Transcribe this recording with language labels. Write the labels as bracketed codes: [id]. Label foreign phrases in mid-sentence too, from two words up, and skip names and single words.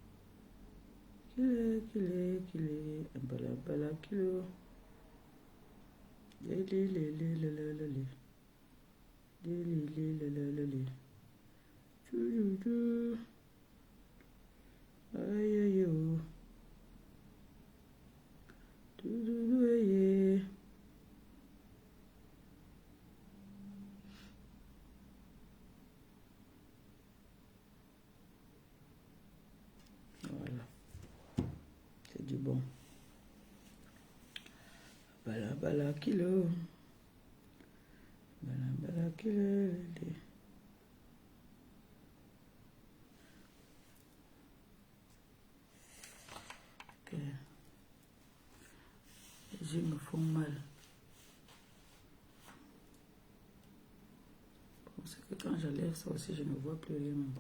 [fr] Kilo. Bala bala kilo. Lele. Lele. Chouchou. Aïe aïe oh. Doudou aïe. Voilà. C'est du bon. Bala bala kilo. Bala kilo. Ok. Les yeux me font mal. Parce que quand j'enlève ça aussi, je ne vois plus rien.